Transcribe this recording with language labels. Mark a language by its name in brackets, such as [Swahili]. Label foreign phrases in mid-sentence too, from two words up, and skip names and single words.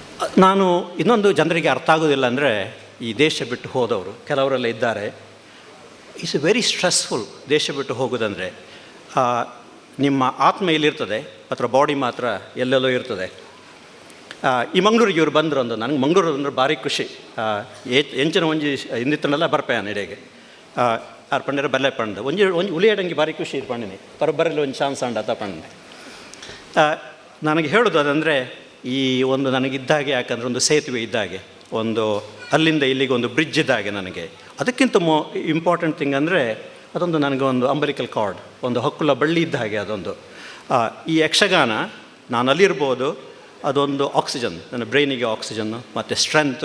[Kannada] ನಾನು ಇನ್ನೊಂದು ಜನರಿಗೆ ಅರ್ಥ ಆಗೋದಿಲ್ಲ ಅಂದರೆ, ಈ ದೇಶ ಬಿಟ್ಟು ಹೋದವರು ಕೆಲವರೆಲ್ಲ ಇದ್ದಾರೆ. [English] it's very stressful [Kannada] ದೇಶ ಬಿಟ್ಟು ಹೋಗೋದಂದರೆ. ನಿಮ್ಮ ಆತ್ಮ ಎಲ್ಲಿರ್ತದೆ, ಅಥವಾ ಬಾಡಿ ಮಾತ್ರ ಎಲ್ಲೆಲ್ಲೋ ಇರ್ತದೆ. ಈ ಮಂಗಳೂರಿಗೆ ಇವರು ಬಂದರು ಅಂದು ನನಗೆ ಮಂಗಳೂರು ಅಂದ್ರೆ ಭಾರಿ ಖುಷಿ. [Tulu] ಎಂಚಿನ ಒಂಜಿ ಹಿಂದಿತ್ತನೆಲ್ಲ ಬರ್ಪೆ ನಡೆಗೆ ಆರು ಪಂಡಿರ ಬಲ್ಲೆ ಪಂಡ ಒಂಜಿ ಉಳಿಯಡಂಗಿ ಭಾರಿ ಖುಷಿ ಇದು ಪಂಡಿನಿ ಬರೋಬ್ಬರಲ್ಲಿ ಒಂದು ಚಾನ್ಸ್ ಅಂಡ ಅತ ಪಂಡೆ. [Kannada] ನನಗೆ ಹೇಳೋದು ಅದಂದರೆ, ಈ ಒಂದು ನನಗಿದ್ದಾಗೆ, ಯಾಕಂದರೆ ಒಂದು ಸೇತುವೆ ಇದ್ದಾಗೆ, ಒಂದು ಅಲ್ಲಿಂದ ಇಲ್ಲಿಗೆ ಒಂದು ಬ್ರಿಡ್ಜ್ ಇದ್ದಾಗೆ ನನಗೆ. ಅದಕ್ಕಿಂತ [English] important thing [Kannada] ಅಂದರೆ, ಅದೊಂದು ನನಗೆ ಒಂದು [English] umbilical cord, [Kannada] ಒಂದು ಹಕ್ಕುಲ ಬಳ್ಳಿ ಇದ್ದ ಹಾಗೆ ಅದೊಂದು. ಈ ಯಕ್ಷಗಾನ ನಾನು ಅಲ್ಲಿರ್ಬೋದು, ಅದೊಂದು ಆಕ್ಸಿಜನ್, ನನ್ನ ಬ್ರೈನಿಗೆ ಆಕ್ಸಿಜನ್ನು ಮತ್ತು ಸ್ಟ್ರೆಂತು.